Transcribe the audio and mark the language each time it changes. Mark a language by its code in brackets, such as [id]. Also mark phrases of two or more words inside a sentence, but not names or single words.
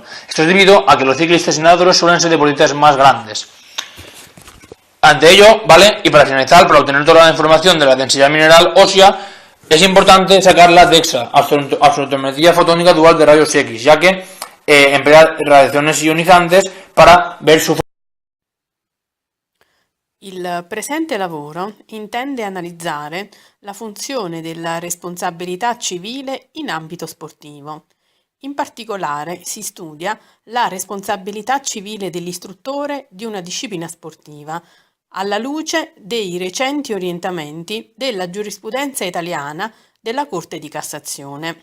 [es] Esto es debido a que los ciclistas y nadadores suelen ser deportistas más grandes. Ante ello, ¿vale?, y para finalizar, para obtener toda la información de la densidad mineral ósea, es importante sacar la DEXA, absorptometría fotónica dual de rayos X, ya que emplea radiaciones ionizantes para ver su. [it] Il presente lavoro intende analizzare la funzione della responsabilità civile in ambito sportivo. In particolare si studia la responsabilità civile dell'istruttore di una disciplina sportiva, alla luce dei recenti orientamenti della giurisprudenza italiana della Corte di Cassazione.